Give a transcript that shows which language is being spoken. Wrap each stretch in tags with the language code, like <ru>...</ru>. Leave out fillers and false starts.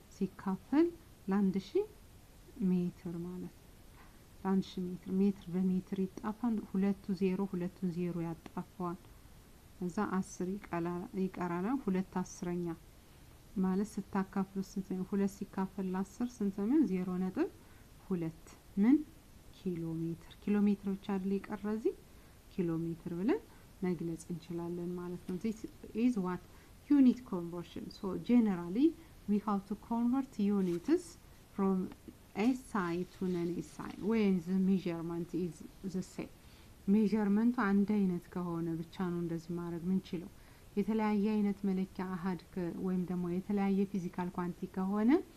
<am>ሲካፈል ለ1000 ሜትር ማለት ነው። ለ1000 ሜትር በሜትር ይጣፋል። ሁለቱን ዜሮ ያጣፋዋል። እዛ 10 ይቀራል። 2 አስረኛ ማለት ስታካፍሉ ስንት ነው? 2 ሲካፈል ለ10 ስንት ነው? 0.2 ምን ኪሎ ሜትር። ኪሎ ሜትር ብቻ አይደል ይቀራዚ ኪሎ ሜትር ብለን መግለጽ እንችላለን ማለት ነው። this is what unit conversion.</am> <en>so generally we have to convert units from SI to non-SI when the measurement is the same.</en> <am>ሜዠርመንቱ አንድ አይነት ከሆነ ብቻ ነው እንደዚህ ማድረግ ምንችለው። የተለያየ አይነት መለኪያ አሃድ ወይም ደግሞ የተለያየ ፊዚካል ኳንቲቲ ከሆነ</am>